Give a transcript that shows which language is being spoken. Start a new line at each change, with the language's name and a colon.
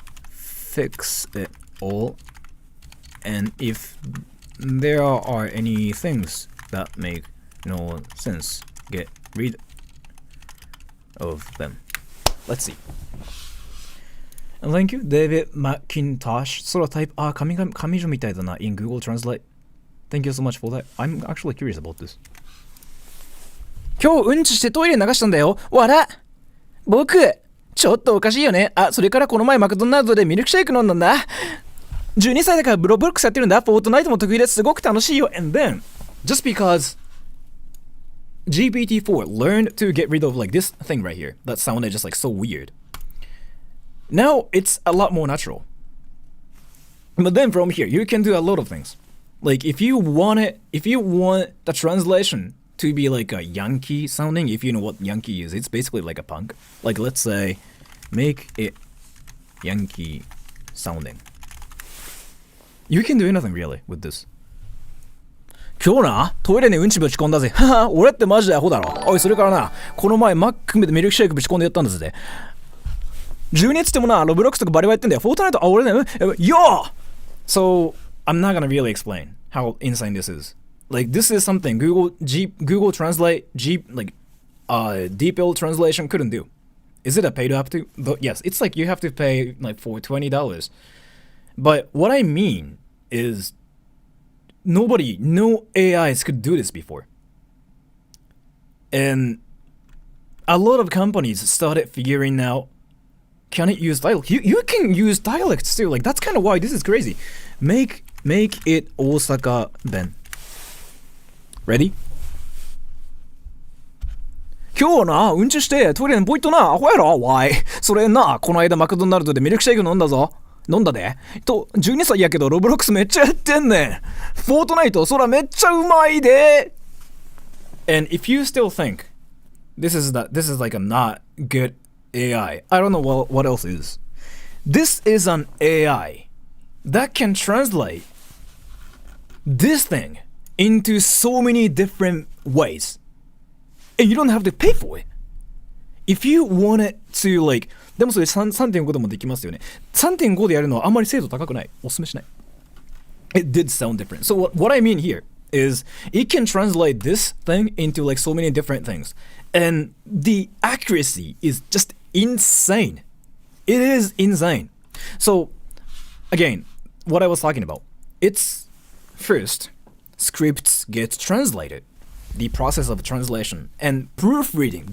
English: Fix it all, and if there are any things that make no sense, get rid of them. Let's see. And thank you, David McIntosh. Sora type
Japanese: 紙女みたいだな
English: in Google Translate. Thank you so much for that. I'm actually curious about this.
Japanese: 今日うんちしてトイレ流したんだよ。わら、僕ちょっとおかしいよね。それからこの前マクドナルドでミルクシェイク飲んだんだ。12歳だからブロブロックスやってるんだ。フォートナイトも得意ですごく楽しいよ。
English: And then, just because GPT-4 learned to get rid of like this thing right here that sounded just like so weird, now it's a lot more natural. But then from here, you can do a lot of things. Like if you want the translation to be like a Yankee sounding, if you know what Yankee is, it's basically like a punk. Like let's say, make it Yankee sounding. You can do anything really with this.
Japanese: 今日な、トイレにうんちぶち込んだぜ。はは、俺ってマジでアホだろ。おい、それからな、この前マックでミルクシェイクぶち込んでやったんだぜ。 12つってもな、ロブロックスとかバリバリやってんだよ。フォートナイト、俺ね、よー
English: So, I'm not gonna really explain how insane this is. Like this is something Google Translate, DeepL translation couldn't do. Is it a pay to have to? Yes, it's like you have to pay like for $20. But what I mean is no AIs could do this before. And a lot of companies started figuring out, can it use dialect? You can use dialects too. Like that's kind of why this is crazy. Make it Osaka Ben. Ready?
Japanese: 今日な、うんちしてトイレにポイッとな、アホやろ、わい。それな、この間マクドナルドでミルクシェイク飲んだぞ。飲んだで。と、12歳やけどロブロックスめっちゃやってんねん。フォートナイト、そらめっちゃうまいで。
English: And if you still think this is like a not good AI, I don't know what else is. This is an AI that can translate this thing into so many different ways. And you don't have to pay for it. If you want it to like,
Japanese: でもそれ 3.5 でもできますよね。 3.5 でやるのはあんまり精度高くない。おすすめしない。
English: It did sound different. So what I mean here is it can translate this thing into like so many different things. And the accuracy is just insane. It is insane. So again, what I was talking about, it's first, scripts get translated, the process of translation, and proofreading.